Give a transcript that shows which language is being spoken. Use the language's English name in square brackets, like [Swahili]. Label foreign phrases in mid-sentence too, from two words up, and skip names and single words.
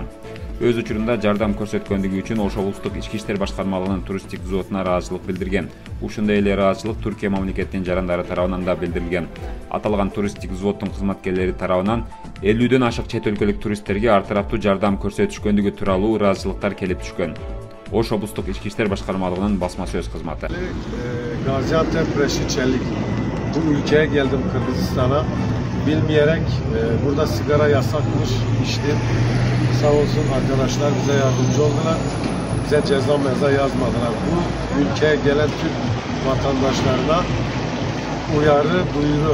[Kyrgyz] Өз учурунда жардам көрсөткөндүгү үчүн Ош облустук ички иштер башкармалыгынын туристтик взводуна ыраазычылык билдирген. Ушундай эле ыраазычылык Түркия мамлекетинин жарандары тарабынан да билдирилген. Аталган туристтик взводдун кызматкерлери тарабынан 50дөн ашык чет өлкөлүк туристтерге ар тараптуу жардам көрсөтүшкөндүгү тууралуу ыраазычылыктар келип түшкөн. Ош облустук ички иштер башкармалыгынын басма söz кызматы. [Turkish] Gaziantep Reşiçelik. Bu ülkeye geldim, Kırgızistan'a. Bilmeyerek burada sigara yasakmış, içtim. Sağ olsun arkadaşlar bize yardımcı oldular. Bize ceza meza yazmadılar. Bu ülkeye gelen Türk vatandaşlarına uyarı, duyuru.